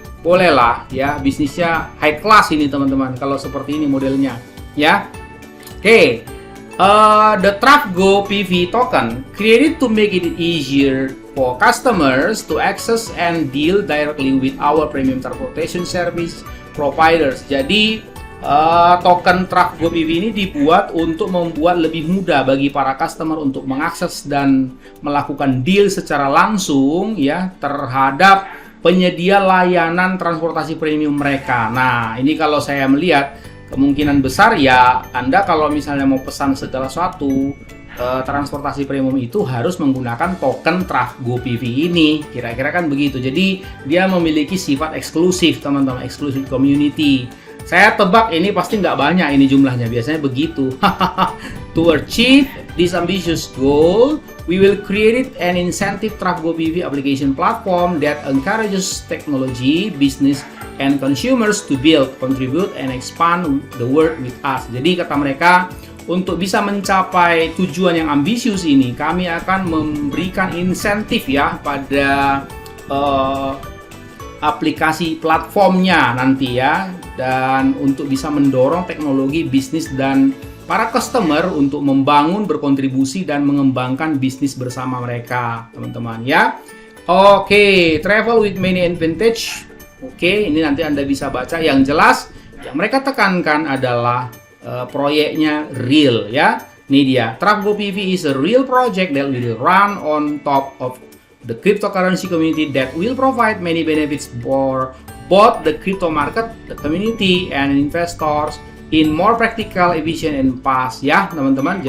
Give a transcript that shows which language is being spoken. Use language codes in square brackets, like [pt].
[id] Boleh lah ya, bisnisnya [en] high class [id] ini teman-teman kalau seperti ini modelnya ya. Oke. [en] The Trafgo PV token created to make it easier for customers to access and deal directly with our premium transportation service providers. [id] Jadi token Trafgo PV ini dibuat untuk membuat lebih mudah bagi para customer untuk mengakses dan melakukan deal secara langsung ya terhadap penyedia layanan transportasi premium mereka. Nah, ini kalau saya melihat kemungkinan besar ya Anda kalau misalnya mau pesan segala sesuatu transportasi premium itu harus menggunakan token Trafgo PV ini. Kira-kira kan begitu. Jadi dia memiliki sifat eksklusif teman-teman, eksklusif community. Saya tebak ini pasti nggak banyak ini jumlahnya, biasanya begitu. [en] To achieve this ambitious goal, we will create an incentive Trafgo PV application platform that encourages technology, business, and consumers to build, contribute, and expand the world with us. [id] Jadi kata mereka, untuk bisa mencapai tujuan yang ambisius ini, kami akan memberikan insentif ya pada aplikasi platformnya nanti ya, dan untuk bisa mendorong teknologi bisnis dan para customer untuk membangun, berkontribusi dan mengembangkan bisnis bersama mereka, teman-teman ya. Oke, [en] travel with many advantage. [id] Oke, ini nanti Anda bisa baca. Yang jelas yang mereka tekankan adalah proyeknya real ya. [en] Ini dia, TraffGo PV is a real project that will run on top of the cryptocurrency community that will provide many benefits for both the crypto market, the community, and investors in more practical, efficient, and fast [id] ya teman-teman.